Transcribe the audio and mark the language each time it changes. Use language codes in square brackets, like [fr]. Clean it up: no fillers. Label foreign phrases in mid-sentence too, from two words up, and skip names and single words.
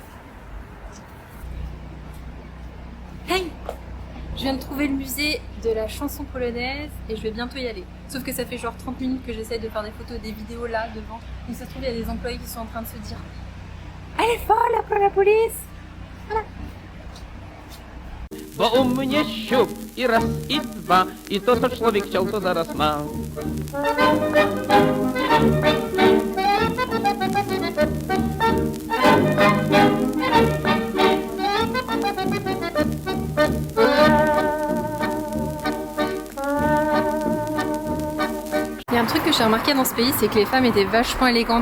[fr] Hey! Je viens de trouver le musée de la chanson polonaise et je vais bientôt y aller. Sauf que ça fait genre 30 minutes que j'essaie de faire des photos, des vidéos là devant. Donc ça se trouve il y a des employés qui sont en train de se dire Elle est folle, appelle la police. [pl] Bo u mnie siup i raz i dwa i to co człowiek chciał to zaraz ma. [fr] Il y a un truc que j'ai remarqué dans ce pays, c'est que les femmes étaient vachement élégantes.